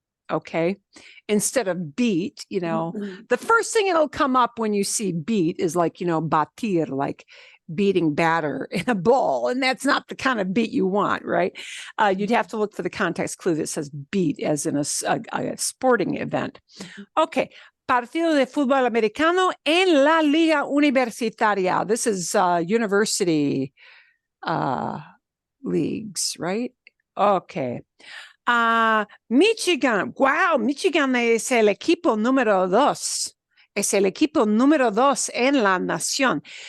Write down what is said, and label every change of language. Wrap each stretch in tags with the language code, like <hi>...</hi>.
<en>Okay, instead of beat, the first thing it'll come up when you see beat is like, batir, like beating batter in a bowl, and that's not the kind of beat you want, right? You'd have to look for the context clue that says beat as in a sporting event. Okay.</en> <es>Partido de fútbol americano en la liga universitaria.</es> <en>This is university leagues, right? Okay. Michigan.</en> <es>Wow, Michigan es el equipo número 2. Es el equipo número 2 en la nación.</es>